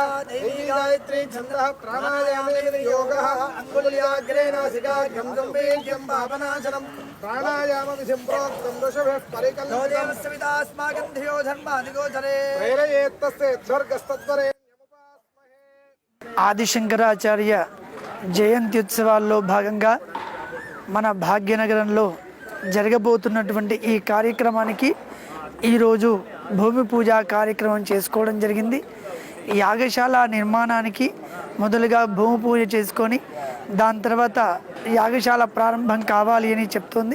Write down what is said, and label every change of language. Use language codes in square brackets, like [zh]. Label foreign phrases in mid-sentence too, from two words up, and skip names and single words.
[sa] देवी गायत्री छन्दः प्राणायामेन योगः अंगुल्याग्रे नासिकाग्रं गम्भीर्यं पापनाशनं प्राणायामविधिं प्रोक्तं ऋषभः परिकल्पितं सवितास्माकं धियो धर्मादिगोचरे प्रेरयेत्तस्य स्वर्गस्तत्वरे [te] ఆది శంకరాచార్య జయంతి ఉత్సవాల్లో భాగంగా మన భాగ్యనగరంలో జరగబోతున్నటువంటి ఈ కార్యక్రమానికి ఈరోజు భూమి పూజ కార్యక్రమం చేసుకోవడం జరిగింది. యాగశాల నిర్మాణానికి మొదలుగా భూమి పూజ చేసుకొని దాని తర్వాత యాగశాల ప్రారంభం కావాలి అని చెప్తుంది.